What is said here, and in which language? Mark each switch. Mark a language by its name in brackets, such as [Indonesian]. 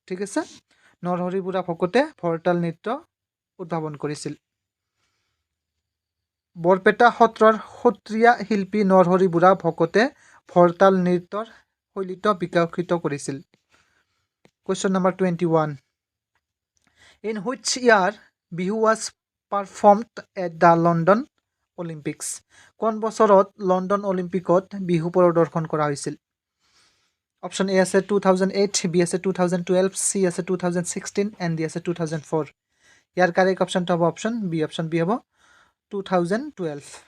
[Assamese] ঠিক আছে, নৰহৰি বুঢ়া ভকতে ভৰতাল নৃত্য উদ্ভাৱন কৰিছিল। বৰপেটা সত্ৰৰ সত্ৰীয়া শিল্পী নৰহৰি বুঢ়া ভকতে ভৰতাল নৃত্যৰ শৈলীত বিকশিত কৰিছিল? [English] Question number 21. In which year Bihu was performed at the London Olympics? [Assamese] কোন বছৰত লণ্ডন অলিম্পিকত বিহু প্ৰদৰ্শন কৰা হৈছিল? অপশ্যন এ আছে 2008, বি আছে 2012, চি আছে 2016 এণ্ড ডি আছে 2004. ইয়াৰ কাৰেক্ট অপশ্যনটো হ'ব অপশ্যন বি হ'ব 2012.